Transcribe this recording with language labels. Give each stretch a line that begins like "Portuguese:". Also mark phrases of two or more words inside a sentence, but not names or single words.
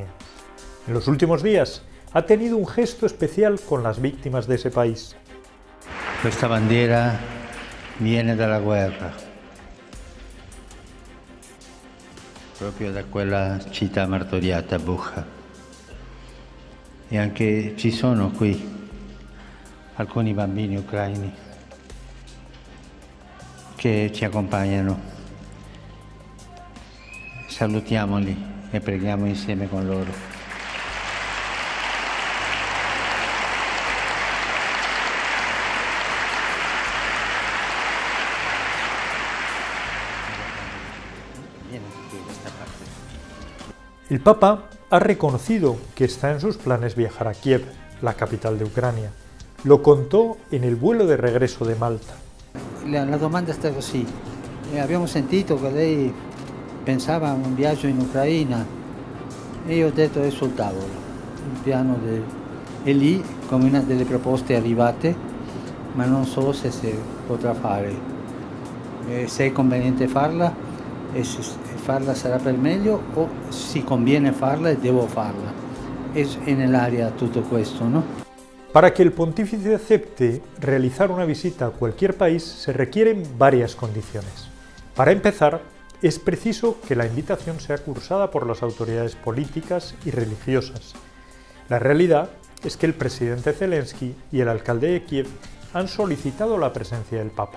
Spanish: En los últimos días ha tenido un gesto especial con las víctimas de ese país.
Italian: Esta bandera viene dalla guerra, proprio da quella città martoriata, Bucha. E anche ci sono qui alcuni bambini ucraini che ci accompagnano. Salutiamoli e preghiamo insieme con loro.
Spanish: El Papa ha reconocido que está en sus planes viajar a Kiev, la capital de Ucrania. Lo contó en el vuelo de regreso de Malta.
Italian: La domanda è stata così: Abbiamo sentito che lei pensava a un viaggio in Ucraina e io ho detto è sul tavolo, il piano è lì come una delle proposte arrivate, ma non so se si potrà fare, se è conveniente farla e se farla sarà per meglio o si conviene farla e devo farla. Es nell'aria tutto questo,
Spanish: ¿no? Para que el pontífice acepte realizar una visita a cualquier país se requieren varias condiciones. Para empezar, es preciso que la invitación sea cursada por las autoridades políticas y religiosas. La realidad es que el presidente Zelensky y el alcalde de Kiev han solicitado la presencia del Papa.